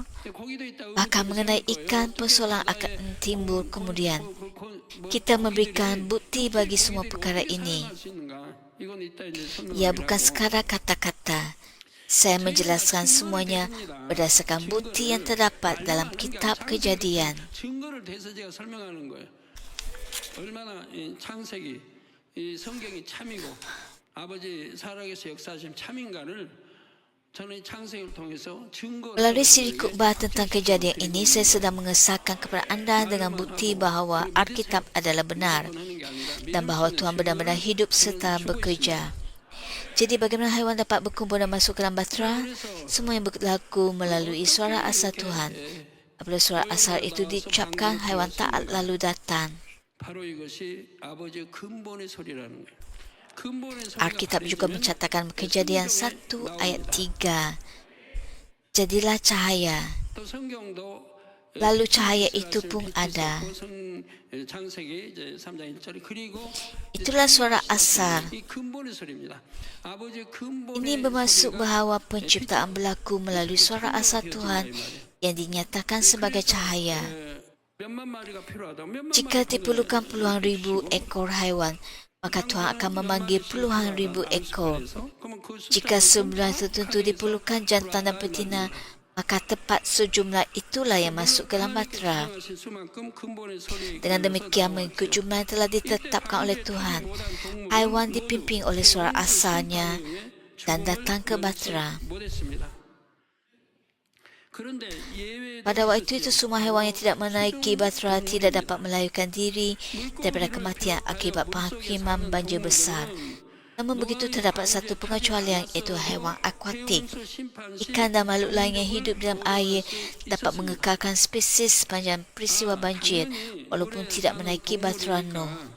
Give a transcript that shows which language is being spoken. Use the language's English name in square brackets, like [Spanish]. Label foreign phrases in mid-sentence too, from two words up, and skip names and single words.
[Malay] Bahkan mengenai ikan, persoalan akan timbul kemudian. Kita memberikan bukti bagi semua perkara ini. Ia bukan sekadar kata-kata. Saya menjelaskan semuanya berdasarkan bukti yang terdapat dalam kitab Kejadian. [Korean] 얼마나 창세기 이 성경이 참이고 아버지 살아계신 역사하심 참인가를 저는 이 창세기를 통해서 증거를 [Malay] Melalui siri khutbah tentang kejadian ini, saya sedang mengesahkan kepada anda dengan bukti bahawa Alkitab adalah benar dan bahawa Tuhan benar-benar hidup serta bekerja. Jadi bagaimana haiwan dapat berkumpul dan masuk ke dalam bahtera? Semua yang berlaku melalui suara asal Tuhan. Apabila suara asal itu diucapkan, haiwan taat lalu datang. [Korean] 바로 이것이 아버지의 근본의 소리라는 거예요. 근본의 소리가 [Malay] Alkitab juga [Korean] 가려지면 [Malay] mencatatkan Kejadian 1 ayat 3. Jadilah cahaya. [Korean] 또 성경도 [Malay] Lalu cahaya itu pun ada. [Korean] 창세기 3장 1절에 그리고 [Malay] Itulah suara asal. [Korean] 이 근본의 소리입니다. 아버지의 근본의 [Malay] Ini bermaksud [Korean] 소리가 [Malay] bahawa penciptaan berlaku melalui suara asal Tuhan yang dinyatakan sebagai cahaya. [Korean] 몇만 마리가 필요하다. 몇만 [Malay] Jika [Korean] 마리 [Malay] diperlukan puluhan ribu ekor haiwan, maka Tuhan akan memanggil puluhan ribu ekor. [Korean] 그러면 그 [Malay] Jika sejumlah tertentu diperlukan jantan dan betina, maka tepat sejumlah itulah yang masuk ke dalam bahtera. [Korean] 수만큼 근본의 소리에 [Malay] Dengan demikian, mengikut jumlah yang telah ditetapkan oleh Tuhan, haiwan dipimpin oleh suara asalnya dan datang ke bahtera. [Korean] 못했습니다. 그런데 예외 [Malay] Pada waktu itu, semua haiwan yang tidak menaiki bahtera tidak dapat melarikan diri daripada kematian akibat penghakiman banjir besar. Namun begitu, terdapat satu pengecualian, iaitu haiwan akuatik. Ikan dan makhluk lain yang hidup dalam air dapat mengekalkan spesies sepanjang peristiwa banjir walaupun tidak menaiki bahtera Nuh.